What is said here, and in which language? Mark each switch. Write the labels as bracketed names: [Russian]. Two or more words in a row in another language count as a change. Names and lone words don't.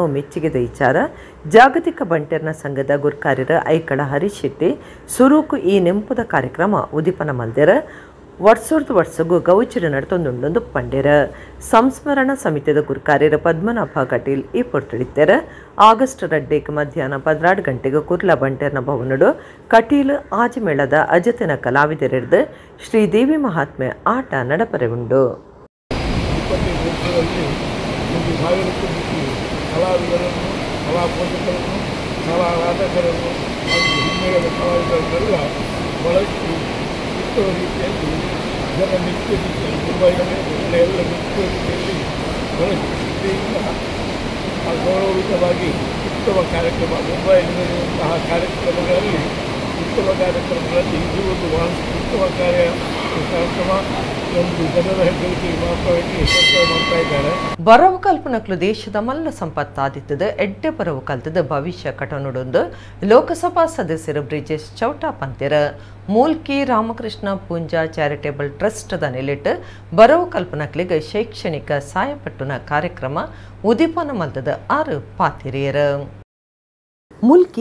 [Tulu] ಮೆಚ್ಚಿಗೆದ ವಿಚಾರ ಜಾಗತಿಕ ಬಂಟೇರ್ನ ಸಂಘದ ಗುರ್ಕಾರ್ಯರ ಐಕಳ ಹರೀಶ್ ಶೆಟ್ಟಿ ಸುರೂಕು ಈ ನೆಂಪುದ ಕಾರ್ಯಕ್ರಮ ಉದಿಪನ ಮಲ್ದೆರ ವರ್ಷಗೂ ಗೌಚರಿ ನಡ್ತೊಂದುಂಡೊಂದು ಪಂಡ್ಯರ ಸಂಸ್ಮರಣ ಸಮಿತಿಯ ಗುರ್ಕಾರ್ಯರ ಪದ್ಮನಾಭ ಕಟೀಲ್ ಈ ಪೊರ್ತಡಿತ್ತರ ಆಗಸ್ಟ್ 2 ಮಧ್ಯಾಹ್ನ 12 ಗಂಟೆಗೆ ಕುರ್ಲ ಬಂಟೇರ್ನ ಭವನಡು ಕಟೀಲ್ ಆಜಮೇಳದ ಅಜತಿನ ಕಲಾವಿದರಿರ್ದು ಶ್ರೀದೇವಿ ಮಹಾತ್ಮೆ ಆಟ ನಡಪರೆ ಉಂಡು. [Kannada] ಕಲಾವಿದರನ್ನು ಕಲಾಪೋಷಕರನ್ನು ಕಲಾ ಆರಾಧಕರನ್ನು ಹಾಗೂ ಹಿನ್ನೆಲೆಯ ಕಲಾವಿದರನ್ನೆಲ್ಲ ಬಳಸಿ ಉತ್ತಮ ರೀತಿಯಲ್ಲಿ ಜನ ನಿತ್ಯ ರೀತಿಯಲ್ಲಿ ಮುಂಬೈನಲ್ಲಿ ಎಲ್ಲ ನಿತ್ಯ ರೀತಿಯಲ್ಲಿ ಬಳಸಿದ್ದರಿಂದ ಗೌರವಯುತವಾಗಿ ಉತ್ತಮ ಕಾರ್ಯಕ್ರಮ ಮುಂಬೈನಲ್ಲಿ ನಡೆಯುವಂತಹ ಕಾರ್ಯಕ್ರಮಗಳಲ್ಲಿ ಉತ್ತಮ ಕಾರ್ಯಕ್ರಮಗಳಲ್ಲಿ ಇದು ಒಂದು ಉತ್ತಮ ಕಾರ್ಯಕ್ರಮ ಒಂದು ಜನರ ಹೆಗ್ಗಳಿಕೆ ಮಾತ್ರವಾಗಿ ಮಾಡ್ತಾ ಇದ್ದಾರೆ. [Tulu] ಬರವು ಕಲ್ಪನಕ್ಲು ದೇಶದ ಮಲ್ಲ ಸಂಪತ್ತಾದಿತ್ತದ ಎಡ್ಡೆ ಬರವು ಕಲ್ತದ ಭವಿಷ್ಯ ಕಟನುಡೊಂದು ಲೋಕಸಭಾ ಸದಸ್ಯರು ಬ್ರಿಜೇಶ್ ಚೌಟಾ ಪಂತ್ಯರ ಮೂಲ್ಕಿ ರಾಮಕೃಷ್ಣ ಪೂಂಜಾ ಚಾರಿಟೇಬಲ್ ಟ್ರಸ್ಟ್ದ ನೆಲೆಟ್ ಬರವು ಕಲ್ಪನಕ್ಲಿಗೆ ಶೈಕ್ಷಣಿಕ ಸಹಾಯಪಟ್ಟುನ ಕಾರ್ಯಕ್ರಮ ಉದಿಪನ ಮಲ್ತದ 6 ಪಾತಿರಿಯರು ಮುಲ್ಕಿ